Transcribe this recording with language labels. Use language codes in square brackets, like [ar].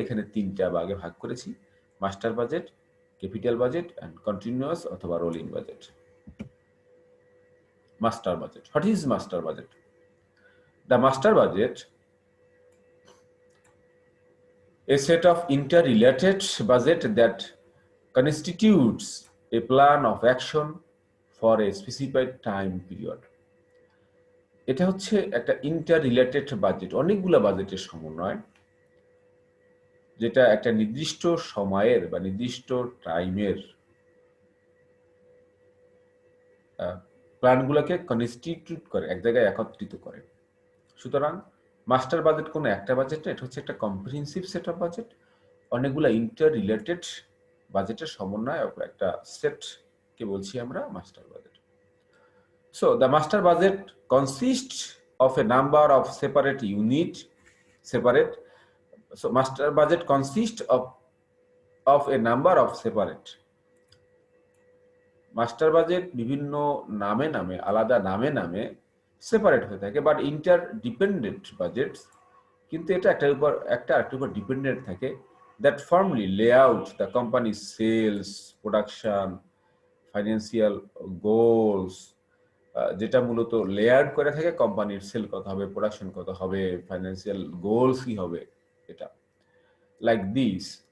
[bn] এখানে তিনটা ভাগে ভাগ করেছি: master budget, capital budget and continuous অথবা rolling budget. [en] Master budget, what is master budget? The master budget, a set of interrelated budget that constitutes a plan of action for a specified time period. [bn] এটা হচ্ছে একটা ইন্টাররিলেটেড budget, অনেকগুলো বাজেটের সমন্বয়, যেটা একটা নির্দিষ্ট সময়ের বা নির্দিষ্ট টাইমের প্ল্যানগুলোকে কনস্টিটিউট করে, এক জায়গায় একত্রিত করে। সুতরাং মাস্টার বাজেট কোনো একটা বাজেট না, এটা হচ্ছে একটা কম্প্রিহেনসিভ সেট অফ বাজেট, অনেকগুলো ইন্টার রিলেটেড বাজেটের সমন্বয় একটা সেটকে বলছি আমরা master budget. [en] So the master budget consists of a number of separate unit, separate. So master budget consists of a number of separate. [bn] Master budget বিভিন্ন নামে নামে আলাদা নামে নামে সেপারেট হয়ে থাকে, [en] but interdependent budgets, [bn] কিন্তু এটা একটার উপর একটা আরেকটার উপর ডিপেন্ডেন্ট থাকে, [en] that formally lay out the company sales, production, financial goals, [bn] যেটা মূলত লেয়ার করে থাকে কোম্পানির সেল কত হবে, প্রোডাকশন কত হবে, ফাইন্যান্সিয়াল গোলস কি হবে, এটা লাইক দিস।